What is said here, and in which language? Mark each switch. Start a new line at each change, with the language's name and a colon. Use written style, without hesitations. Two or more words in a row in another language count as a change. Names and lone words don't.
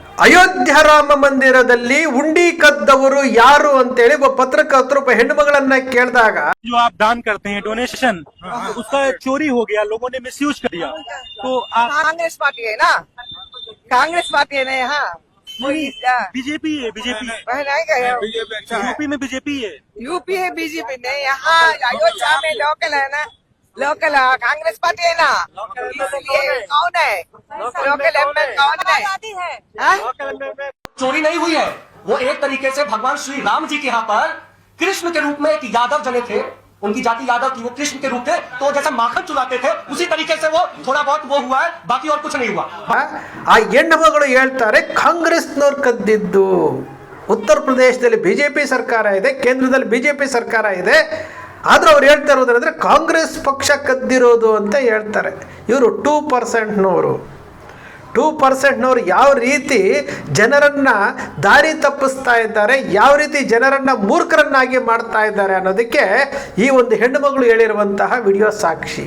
Kannada: ಅಯೋಧ್ಯ ರಾಮ ಮಂದಿರದಲ್ಲಿ ಉಂಡಿ ಕದ್ದವರು ಯಾರು ಅಂತೇಳಿ ಒಬ್ಬ ಪತ್ರಕರ್ತರು ಒಬ್ಬ ಹೆಣ್ಣು ಮಗಳನ್ನ ಕೇಳಿದಾಗ
Hindi: जो आप दान करते हैं डोनेशन उसका चोरी हो गया, लोगों ने मिसयूज कर दिया, तो आप कांग्रेस पार्टी है ना, कांग्रेस पार्टी है ना यहाँ बीजेपी है, बीजेपी नहीं गए यूपी में बीजेपी है। यूपी है बीजेपी नहीं, यहाँ अयोध्या में लोकल है ना, लोकल कांग्रेस पार्टी है ना, इसलिए कौन है
English: local MLA
Hindi: कौन है? हाँ? चोरी नहीं हुई है, वो एक तरीके से भगवान श्री राम जी के यहाँ पर कृष्ण के रूप में एक यादव जने थे, उनकी जाति यादव थी, वो कृष्ण के रूप थे, तो जैसा माखन चुराते थे उसी तरीके से वो थोड़ा बहुत वो हुआ है, बाकी और कुछ नहीं हुआ।
Kannada: ಆ ಹೆಣ್ಣು ಮಗಳು ಹೇಳ್ತಾರೆ ಕಾಂಗ್ರೆಸ್ನವ್ರು ಕದ್ದಿದ್ದು. ಉತ್ತರ ಪ್ರದೇಶದಲ್ಲಿ ಬಿಜೆಪಿ ಸರ್ಕಾರ ಇದೆ, ಕೇಂದ್ರದಲ್ಲಿ ಬಿಜೆಪಿ ಸರ್ಕಾರ ಇದೆ, ಆದ್ರೂ ಅವ್ರು ಹೇಳ್ತಾ ಇರೋದಂದ್ರೆ ಕಾಂಗ್ರೆಸ್ ಪಕ್ಷ ಕದ್ದಿರೋದು ಅಂತ ಹೇಳ್ತಾರೆ. ಇವರು 2%ನವರು 2%ನವರು ಯಾವ ರೀತಿ ಜನರನ್ನ ದಾರಿ ತಪ್ಪಿಸ್ತಾ ಇದ್ದಾರೆ, ಯಾವ ರೀತಿ ಜನರನ್ನ ಮೂರ್ಖರನ್ನಾಗಿ ಮಾಡ್ತಾ ಇದ್ದಾರೆ ಅನ್ನೋದಕ್ಕೆ ಈ ಒಂದು ಹೆಣ್ಣು ಮಗಳು ಹೇಳಿರುವಂತಹ ವಿಡಿಯೋ ಸಾಕ್ಷಿ.